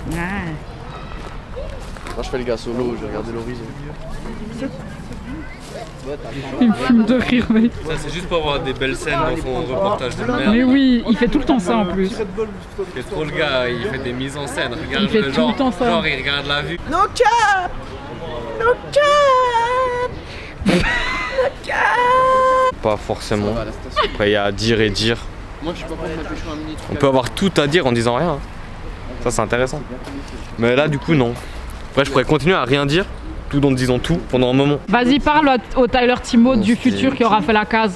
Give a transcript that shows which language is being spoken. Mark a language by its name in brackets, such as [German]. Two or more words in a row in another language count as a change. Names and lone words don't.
[French] Moi je fais le gars solo, je regarde l'horizon. Il me fume de rire, mec. Ça, c'est juste pour avoir des belles scènes dans son reportage de merde. Mais oui, il fait tout le temps ça en plus. C'est trop le gars, il fait des mises en scène. Regarde Il fait tout le temps ça. Genre, il regarde la vue. [English] No cap! No cap! [French] Pas forcément. Après, il y a à dire et dire. Moi je suis pas contre la pêche à minute. On peut avoir tout à dire en disant rien. Ça, c'est intéressant. Mais là, du coup, non. Après, je pourrais continuer à rien dire, tout en disant tout pendant un moment. Vas-y, parle au Tyler Timo du futur qui aura fait la case.